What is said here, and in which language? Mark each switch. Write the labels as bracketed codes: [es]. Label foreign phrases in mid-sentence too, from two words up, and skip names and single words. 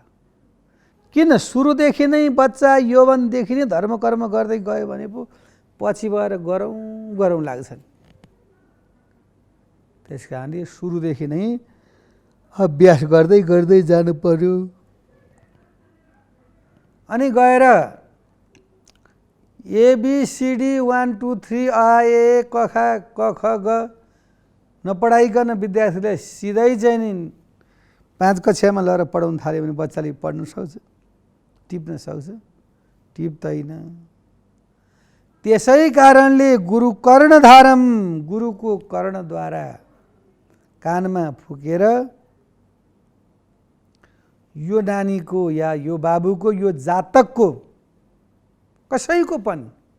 [ne] किन सुरुदेखि नै बच्चा यौवनदेखि नै धर्म कर्म गर्दै गयो भने पो पछि गएर गरौँ लाग्छ। त्यस कारणले सुरुदेखि नै अभ्यास गर्दै गर्दै जानु पर्यो। अनि गएर ABCD 1 2 3 A ए क ख क ख ग नपढाइकन विद्यार्थीले सिधै चाहिँ नि 5 कक्षामा लगेर पढाउन थाल्यो भने बच्चाले पढ्न सक्छ, टिप्न सक्छ, टिप्दैन। त्यसै कारणले गुरु कर्णधारम, गुरुको कर्णद्वारा कानमा फुकेर यो नानीको या यो बाबुको यो जातकको कसैको पनि